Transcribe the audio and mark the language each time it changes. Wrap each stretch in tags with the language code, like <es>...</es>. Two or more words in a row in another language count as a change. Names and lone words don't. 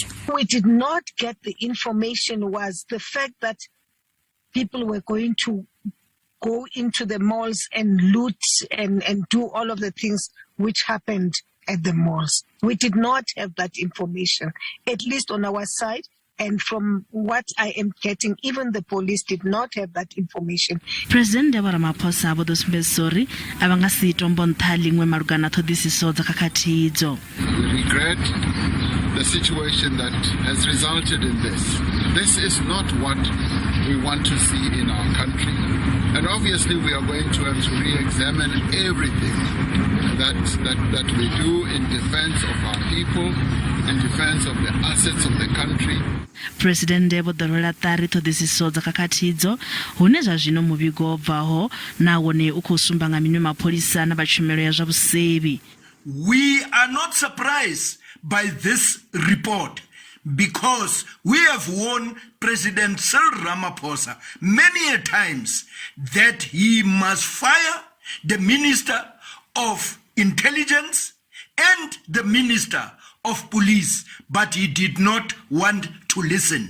<en>We did not get the information was the fact that people were going to go into the malls and loot and do all of the things which happened at the malls. We did not have that information, at least on our side. And from what I am getting, even the police did not have that information.</en> <ve>President Vho Ramaphosa vho ḓo sumbedza uri a vha nga si tombo nṱha ḽiṅwe malugana ṱhoḓisiso dza khakhathi idzo.</ve> <en>We regret the situation that has resulted in this. This is not what we want to see in our country. And obviously we are going to have to re-examine everything that we do in defense of our people, in defense of the assets of the country.</en> <ve>President vho ḓo rwela ṱari ṱhoḓisiso dza khakhathi idzo hune zwa zwino muvhigo wo bvaho na wone u khou sumba nga miṅwe mapholisa na vha tshumelo ya zwa vhusevhi.</ve> <en>We are not surprised by this report because we have warned President Cyril Ramaphosa many a times that he must fire the Minister of Intelligence and the Minister of Police, but he did not want to listen.</en>